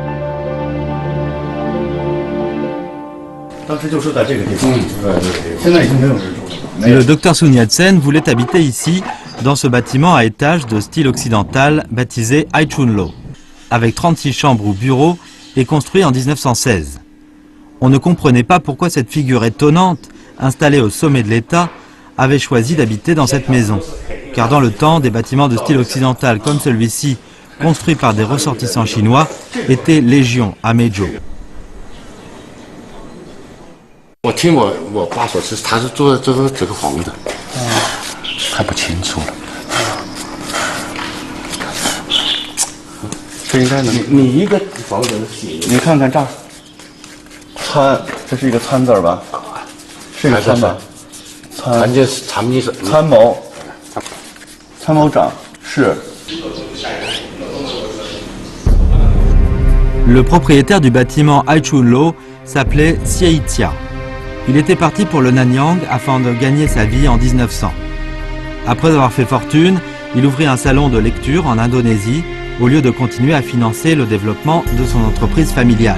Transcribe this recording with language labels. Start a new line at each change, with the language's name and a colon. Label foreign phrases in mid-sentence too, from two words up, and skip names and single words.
French: Le docteur Sun Yat-sen voulait habiter ici, dans ce bâtiment à étages de style occidental baptisé Aichunlo, avec 36 chambres ou bureaux et construit en 1916. On ne comprenait pas pourquoi cette figure étonnante, installée au sommet de l'État, avait choisi d'habiter dans cette maison. Car dans le temps, des bâtiments de style occidental comme celui-ci construit par des ressortissants chinois, était légion à Meizhou.
Chinese: 我听我爸说是他是做这个房子，看不清楚了。这应该能。你一个房子写，你看看这儿，参，这是一个参字吧？是一个参吧？参就是参谋是参谋，参谋长是。
French: Le propriétaire du bâtiment Aichunlo s'appelait Xie Tia. Il était parti pour le Nanyang afin de gagner sa vie en 1900. Après avoir fait fortune, il ouvrit un salon de lecture en Indonésie au lieu de continuer à financer le développement de son entreprise familiale.